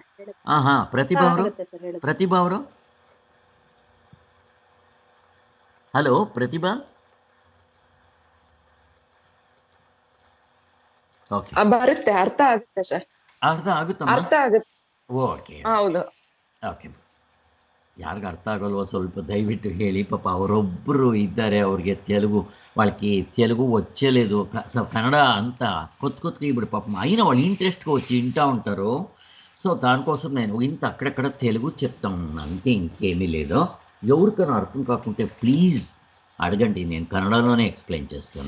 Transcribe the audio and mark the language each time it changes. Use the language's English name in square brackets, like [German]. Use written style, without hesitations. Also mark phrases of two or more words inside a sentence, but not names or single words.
[Kannada] ಹಾ ಪ್ರತಿಭಾ ಅವರು, ಪ್ರತಿಭಾ ಅವರು. ಹಲೋ ಪ್ರತಿಭಾ. ಓಕೆ, ಬರುತ್ತೆ, ಅರ್ಥ ಆಗುತ್ತೆ ಸರ್. ಅರ್ಥ ಆಗುತ್ತಮ್ಮ? ಅರ್ಥ ಆಗುತ್ತೆ. ಓಕೆ, ಹೌದು. ಓಕೆ. ಯಾರಿಗೆ ಅರ್ಥ ಆಗೋಲ್ವೋ ಸ್ವಲ್ಪ దయವಿಟ್ಟು ಹೇಳಿ. ಪಾಪ ಅವರೊಬ್ಬರು ఇದ್ದಾರೆ, ಅವ್ರಿಗೆ [Telugu] తెలుగు, వాళ్ళకి తెలుగు వచ్చలేదు, కన్నడ అంతా కొత్త కొత్తగా ఇప్పుడు పాపం అయినా వాళ్ళు ఇంట్రెస్ట్గా వచ్చి వింటూ ఉంటారు. సో దానికోసం నేను ఇంత అక్కడక్కడ తెలుగు చెప్తా ఉన్నాను, అంతే, ఇంకేమీ లేదు. ఎవరికైనా అర్థం కాకుంటే ప్లీజ్ అడగండి, నేను కన్నడలోనే ఎక్స్ప్లెయిన్ చేస్తాను.